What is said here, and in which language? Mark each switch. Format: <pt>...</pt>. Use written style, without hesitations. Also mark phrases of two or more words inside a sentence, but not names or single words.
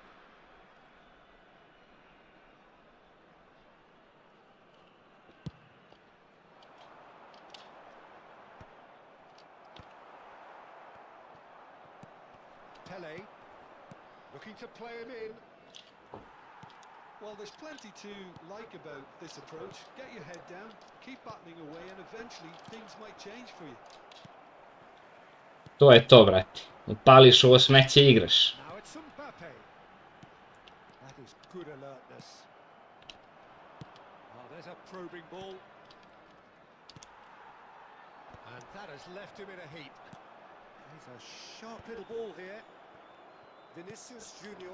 <en>Pele looking to play him in. Well, there's plenty to like about this approach. Get your head down, keep battling away, and eventually things might change for you.</en> <sr>To je to, brate. Upališ ovo smeće i igraš.</sr> <en>Now it's Mbappe. That is good alertness. Oh, there's a probing ball. And that has left him in a heap. He's a sharp little ball here. Vinicius Junior.</en>